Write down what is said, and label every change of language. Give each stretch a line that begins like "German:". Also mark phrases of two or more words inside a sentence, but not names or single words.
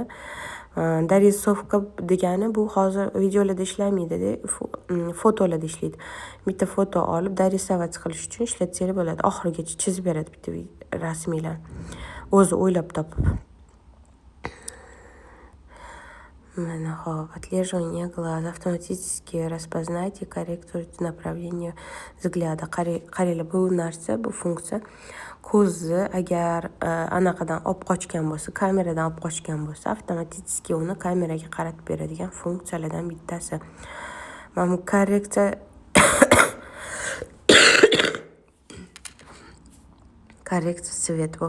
Uzbek: Darissovka degani bu hozir videolarda ishlamaydi, fotolarda ishlaydi. Bitta foto olib darissovat qilish uchun ishlatsanglar bo'ladi. Oxirigacha chizib beradi bitta rasmiylar. O'zi o'ylab topib. Mana hop,
Russian: отслеживание глаз, автоматически распознать и корректировать направление взгляда.
Uzbek: Qaranglar, bu narsa, bu funksiya ko'zni agar anaqadan olib qochgan bo'lsa, kameradan olib qochgan bo'lsa, avtomatik uni kameraga qaratib beradigan funksiyalardan bittasi. Mana bu korreksiya svet bu.